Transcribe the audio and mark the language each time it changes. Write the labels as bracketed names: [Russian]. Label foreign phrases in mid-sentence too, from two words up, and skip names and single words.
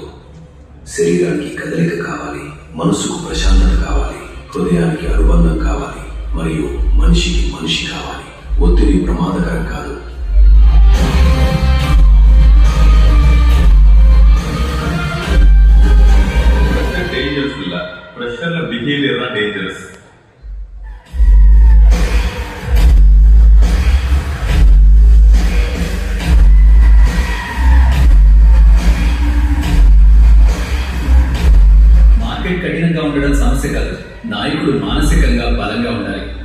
[Telugu] శరీరానికి కదలిక కావాలి, మనసుకు ప్రశాంతత కావాలి, హృదయానికి అనుబంధం కావాలి, మరియు మనిషికి మనిషి కావాలి. ఒత్తిడి ప్రమాదకరం కాదు. [English] ಡೇಂಜರಸ್ ಇಲ್ಲ, pressure behavior dangerous. [Telugu] మార్కెట్ కఠినంగా ఉండడం సమస్య కాదు, నాయకుడు మానసికంగా బలంగా ఉండాలి.